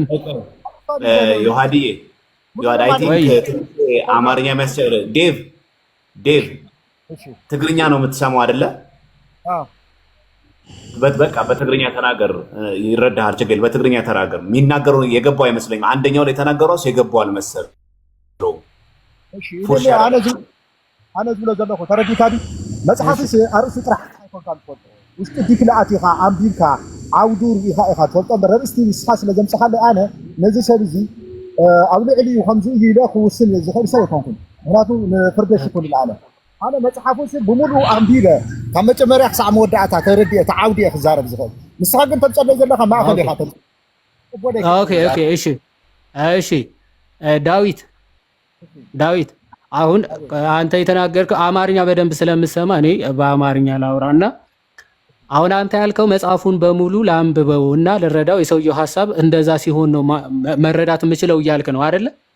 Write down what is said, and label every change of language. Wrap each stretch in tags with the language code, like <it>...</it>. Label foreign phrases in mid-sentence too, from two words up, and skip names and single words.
<am>ዮሐድዬ</am> <en>I think</en> <am>አማርኛ የሚያስቸግር ዴቭ ትግርኛ ነው የምትሰማው አይደለ? በቃ በትግርኛ ተናገር፣ ይረዳሃል። ችግር በትግርኛ ተናገር። የሚናገረው የገባው አይመስለኝም። አንደኛው ላይ ተናገረው የገባው አልመሰለው።</am> <ti>እሺ አነ ዝብሎ ዘለኹ ተረዲካዲ መጽሐፍስ አርእሱ ጥራሕ አይኮንካን ትፈልጦ ውሽጢ ዲክላኣቲኻ ኣንቢብካ ዓውዱ ርኢኻ ኢኻ ትፈልጦ ረርእስቲ ንስኻ ስለ ዘምፅሓለይ ኣነ ነዚ ሰብ እዚ ኣብ ልዕሊ ከምዚ እዩ ኢለ ክውስን ዝኽእል ሰብ ኣይኮንኩን። ምክንያቱ ንፍርደሽ ይኩን ይልኣለ ኣነ መፅሓፉስ ብምሉእ ኣንቢበ ካብ መጨመርያ ክሳዕ መወዳእታ ተረዲአ ተዓውዲ እየ ክዛረብ ዝኽእል። ንስኻ ግን ተምፀለይ ዘለኻ ማእኸል ኢኻ</ti> <am>እሺ ዳዊት አሁን አንተ የተናገርከው አማርኛ በደንብ ስለምሰማ እኔ በአማርኛ ላውራና አሁን አንተ ያልከው መጽሐፉን በሙሉ ላንብበው እና ልረዳው የሰውየው ሐሳብ እንደዛ ሲሆን ነው መረዳት የምችለው እያልክ ነው አይደለ?</am>